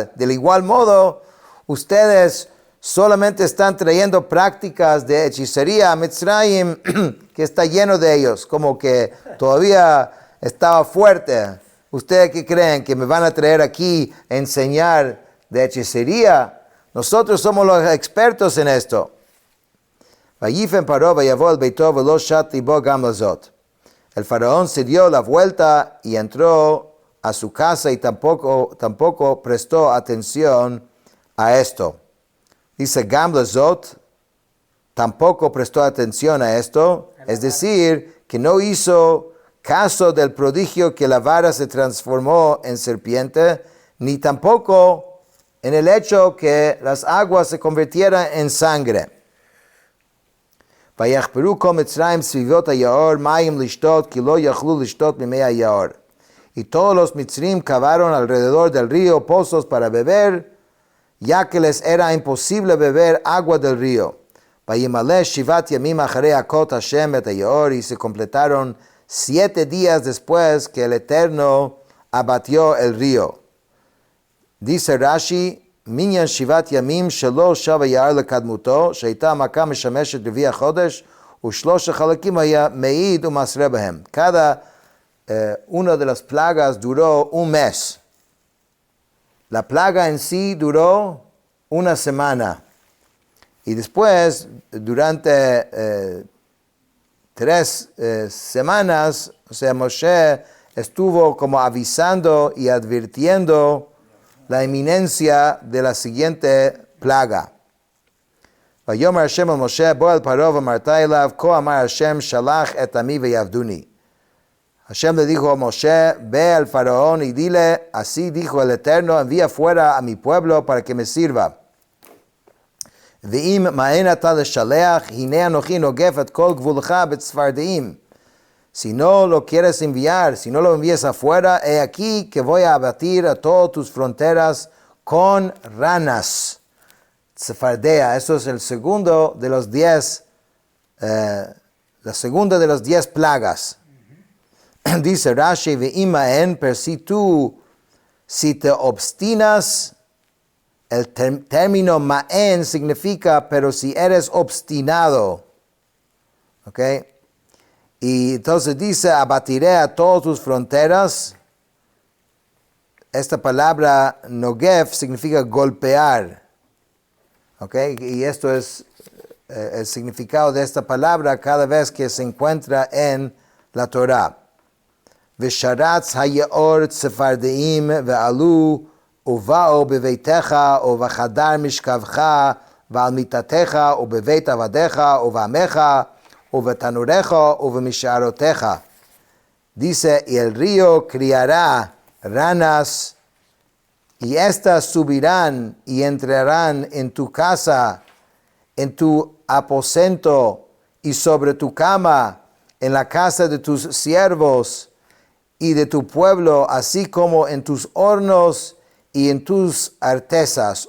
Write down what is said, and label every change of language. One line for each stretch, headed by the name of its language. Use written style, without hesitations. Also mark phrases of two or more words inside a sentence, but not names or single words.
Spanish: Del igual modo, ustedes solamente están trayendo prácticas de hechicería a Mitzrayim, que está lleno de ellos, como que todavía estaba fuerte. ¿Ustedes qué creen? ¿Que me van a traer aquí a enseñar de hechicería? Nosotros somos los expertos en esto.
Hebrew: ויפן פרעה ויבוא אל ביתו ולא שת ליבו גם לזאת.
Spanish: El faraón se dio la vuelta y entró a su casa y tampoco prestó atención a esto. Dice
Hebrew: גם לזאת,
Spanish: tampoco prestó atención a esto, es decir, que no hizo caso del prodigio que la vara se transformó en serpiente, ni tampoco en el hecho que las aguas se convirtieran en sangre.
Hebrew: ויחפרו כל מצרים סביבות היאור מים לשתות כי לא יכלו לשתות ממי היאור.
Spanish: Y todos los mitzrim cavaron alrededor del río pozos para beber, ya que les era imposible beber agua del río.
Hebrew: וימלא שבעת ימים אחרי הכות השם את היאור,
Spanish: y se completaron 7 días después que el Eterno abatió el río.
Hebrew: Dice Rashi, מניין 7 ימים שלא שב היער לקדמותו, שהייתה המכה משמשת רביע חודש, ושלוש החלקים היה מעיד ומסרה בהם.
Spanish: Cada una de las plagas duró un mes. La plaga en sí duró una semana. Y después, durante 3 semanas, o sea, Moshe estuvo como avisando y advirtiendo la inminencia de la siguiente plaga.
Hebrew: ויאמר השם אל משה בוא אל פרעה ואמרת אליו כה אמר השם שלח את עמי ויעבדוני.
Spanish: Hashem le dijo a Moshe, ve al faraón y dile, así dijo el Eterno, envía fuera a mi pueblo para que me sirva.
Hebrew: ואם מאן אתה לשלח, הנה אנוכי נוגף את כל גבולך בצפרדעים.
Spanish: Si no lo quieres enviar, si no lo envías afuera, he aquí que voy a abatir a todas tus fronteras con ranas. Tzefardea, eso es el segundo de los 10, la segunda de los 10 plagas. Dice Rashi,
Hebrew: ואם מאן,
Spanish: pero si te obstinas, el término ma'en significa, pero si eres obstinado, ¿ok? Y entonces dice, abatiré a todas tus fronteras. Esta palabra Nogev significa golpear. ¿Okay? Y esto es el significado de esta palabra cada vez que se encuentra en la Torah.
Hebrew: ושרץ היאור צפרדעים ועלו ובאו בביתך ובחדר משכבך ועל מטתך ובבית עבדיך ובעמך ובתנוריך ובמשארותיך.
Spanish: Dice, y el río criará ranas, y éstas subirán y entrarán en tu casa, en tu aposento y sobre tu cama, en la casa de tus siervos y de tu pueblo, así como en tus hornos y en tus artesas.